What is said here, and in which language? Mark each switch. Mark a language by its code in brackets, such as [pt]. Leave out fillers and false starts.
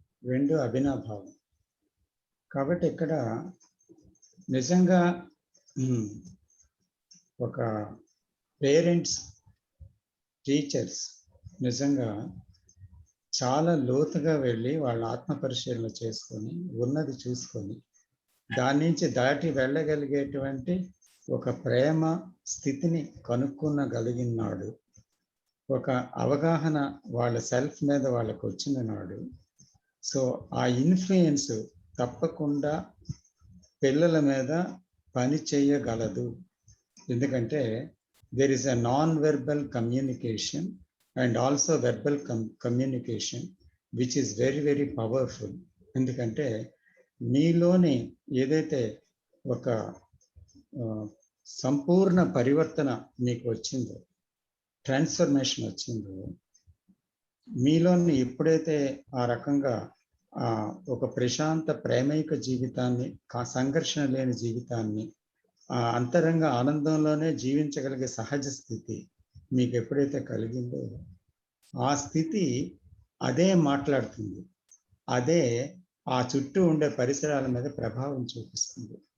[te] రెండు అభినాభావం. కాబట్టి ఇక్కడ నిజంగా ఒక పేరెంట్స్, టీచర్స్ నిజంగా చాలా లోతుగా వెళ్ళి వాళ్ళ ఆత్మ పరిశీలన చేసుకొని ఉన్నది చూసుకొని దాని నుంచి దాటి వెళ్ళగలిగేటువంటి ఒక ప్రేమ స్థితిని కనుక్కునగలిగినాడు, ఒక అవగాహన వాళ్ళ సెల్ఫ్ మీద వాళ్ళకు వచ్చిన నాడు. సో ఆ ఇన్ఫ్లుయెన్స్ తప్పకుండా పిల్లల మీద పని చేయగలదు. ఎందుకంటే [en] there is a non-verbal communication and also verbal communication which is very very powerful. [te] ఎందుకంటే నీలోని ఏదైతే ఒక సంపూర్ణ పరివర్తన మీకు వచ్చిందో, ట్రాన్స్ఫర్మేషన్ వచ్చిందో, మీలోని ఎప్పుడైతే ఆ రకంగా ఒక ప్రశాంత ప్రేమైక జీవితాన్ని, సంఘర్షణ లేని జీవితాన్ని, ఆ అంతరంగ ఆనందంలోనే జీవించగలిగే సహజ స్థితి మీకు ఎప్పుడైతే కలిగిందో, ఆ స్థితి అదే మాట్లాడుతుంది, అదే ఆ చుట్టూ ఉండే పరిసరాల మీద ప్రభావం చూపిస్తుంది.